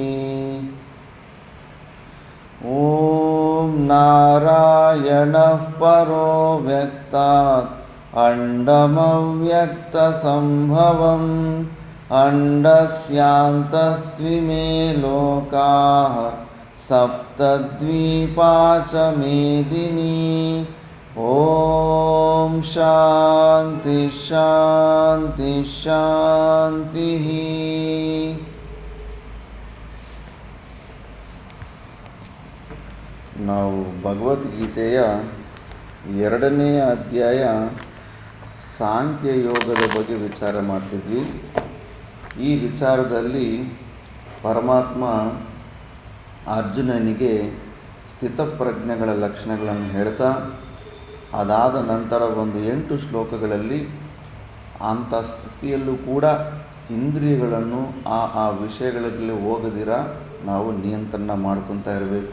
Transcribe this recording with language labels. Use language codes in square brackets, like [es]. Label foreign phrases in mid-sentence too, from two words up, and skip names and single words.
[sa] ॐ नारायणः परो व्यक्तात् अण्डमव्यक्तसम्भवम् अण्डस्यान्तस्त्विमे लोकाः सप्तद्वीपा च मेदिनी। ॐ शान्ति शान्ति शान्तिः। [kn] ನಾವು ಭಗವದ್ಗೀತೆಯ 2ನೇ ಅಧ್ಯಾಯ ಸಾಂಖ್ಯ ಯೋಗದ ಬಗ್ಗೆ ವಿಚಾರ ಮಾಡ್ತಿದ್ವಿ. ಈ ವಿಚಾರದಲ್ಲಿ ಪರಮಾತ್ಮ ಅರ್ಜುನನಿಗೆ ಸ್ಥಿತಪ್ರಜ್ಞೆಗಳ ಲಕ್ಷಣಗಳನ್ನು ಹೇಳ್ತಾ ಅದಾದ ನಂತರ ಒಂದು 8 ಶ್ಲೋಕಗಳಲ್ಲಿ ಅಂಥ ಸ್ಥಿತಿಯಲ್ಲೂ ಕೂಡ ಇಂದ್ರಿಯಗಳನ್ನು ಆ ವಿಷಯಗಳಲ್ಲಿ ಹೋಗದಿರ ನಾವು ನಿಯಂತ್ರಣ ಮಾಡ್ಕೊತಾ ಇರಬೇಕು.